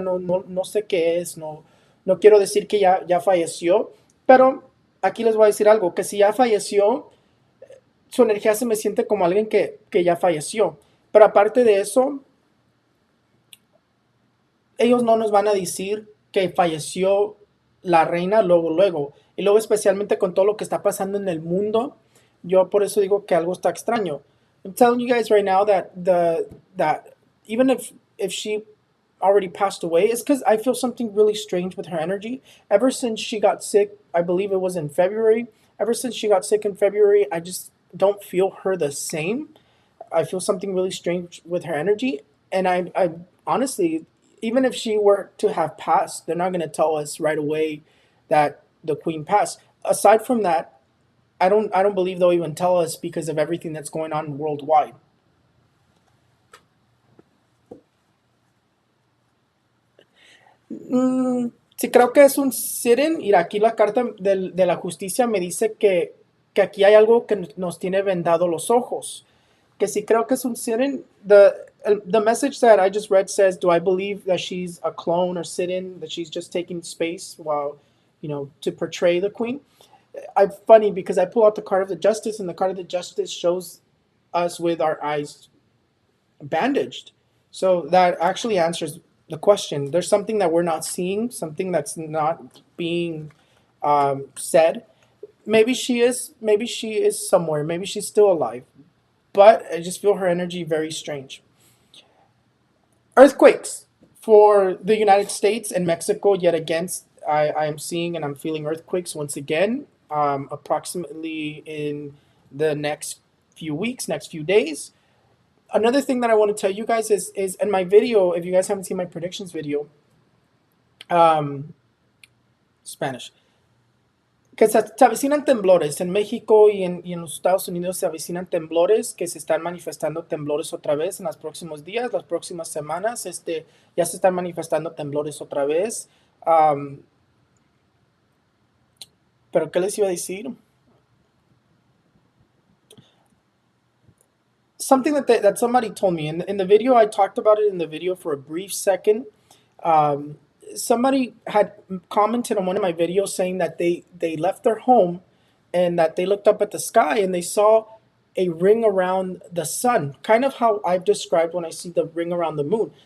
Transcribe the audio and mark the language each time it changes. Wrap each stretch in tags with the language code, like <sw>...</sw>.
<es>No sé qué es, no quiero decir que ya falleció, pero aquí les voy a decir algo, que si ya falleció, su energía se me siente como alguien que ya falleció. Pero aparte de eso, ellos no nos van a decir que falleció la reina luego. Y luego especialmente con todo lo que está pasando en el mundo, yo por eso digo que algo está extraño.</es> <en>I'm telling you guys right now that even if she already passed away, it's because I feel something really strange with her energy. Ever since she got sick, I believe it was in February. Ever since she got sick in February, I just don't feel her the same. I feel something really strange with her energy, and I honestly, even if she were to have passed, they're not going to tell us right away that the queen passed. Aside from that, I don't believe they'll even tell us because of everything that's going on worldwide.</en> <es>Sí, creo que es un sit-in y aquí la carta de la justicia me dice que aquí hay algo que nos tiene vendado los ojos. Que sí creo que es un sit-in.</es> <en>The message that I just read says, do I believe that she's a clone or sit-in, that she's just taking space while, to portray the queen? I'm funny because I pull out the card of the justice and the card of the justice shows us with our eyes bandaged. So that actually answers the question. There's something that we're not seeing, something that's not being said. Maybe she is somewhere. Maybe she's still alive. But I just feel her energy very strange. Earthquakes for the United States and Mexico. Yet again, I am seeing and I'm feeling earthquakes once again. Approximately in the next few weeks, next few days. Another thing that I want to tell you guys is in my video. If you guys haven't seen my predictions video, um, Spanish,</en> <es>que se avecinan temblores en México y en los Estados Unidos se avecinan temblores que se están manifestando temblores otra vez en los próximos días, las próximas semanas, ya se están manifestando temblores otra vez. Um, pero ¿qué les iba a decir?</es> <en>Something that somebody told me in the video. I talked about it in the video for a brief second. Um, Somebody had commented on one of my videos saying that they left their home and that they looked up at the sky and they saw a ring around the sun, kind of how I've described when I see the ring around the moon.</en>